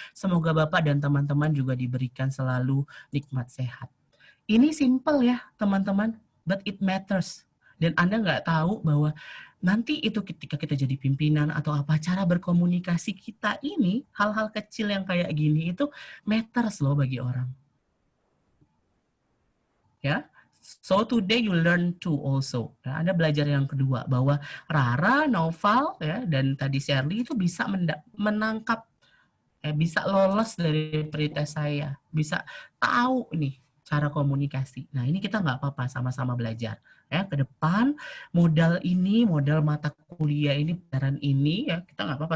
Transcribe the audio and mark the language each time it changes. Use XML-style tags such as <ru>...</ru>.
<id>Semoga Bapak dan teman-teman juga diberikan selalu nikmat sehat. Ini simple ya teman-teman,</id> <en>but it matters.</en> <id>Dan Anda nggak tahu bahwa nanti itu ketika kita jadi pimpinan atau apa, cara berkomunikasi kita ini, hal-hal kecil yang kayak gini itu matters loh bagi orang.</id> <en>Ya, so today you learn to also.</en> <id>Ya, Anda belajar yang kedua bahwa Rara, Naufal, ya, dan tadi Shirley itu bisa menangkap, bisa lolos dari pretest saya, bisa tahu nih cara komunikasi. Nah ini kita nggak apa-apa, sama-sama belajar. Ya, ke depan modal ini, modal mata kuliah ini, pelajaran ini, ya kita nggak apa-apa.</id>